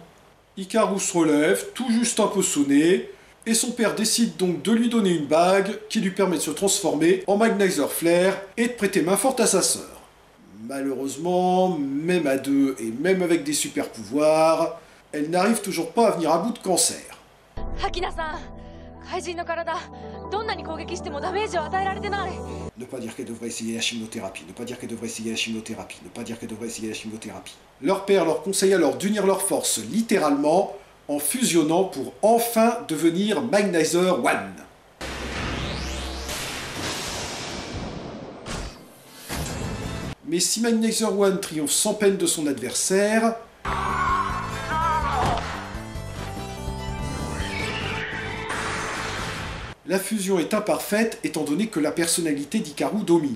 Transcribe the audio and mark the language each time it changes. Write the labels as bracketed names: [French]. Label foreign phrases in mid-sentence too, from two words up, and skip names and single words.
[French] Hikaru se relève, tout juste un peu sonné, et son père décide donc de lui donner une bague qui lui permet de se transformer en Magnizer Flare et de prêter main forte à sa sœur. Malheureusement, même à deux et même avec des super pouvoirs, elle n'arrive toujours pas à venir à bout de Cancer. [Japanese] 怪人の体、どんなに攻撃してもダメージを与えられてない。 [French] Ne pas dire qu'elle devrait essayer la chimiothérapie, ne pas dire qu'elle devrait essayer la chimiothérapie, ne pas dire qu'elle devrait essayer la chimiothérapie. Leur père leur conseille alors d'unir leurs forces littéralement en fusionnant pour enfin devenir Magnizer One. Mais si Magnizer One triomphe sans peine de son adversaire, la fusion est imparfaite étant donné que la personnalité d'Hikaru domine.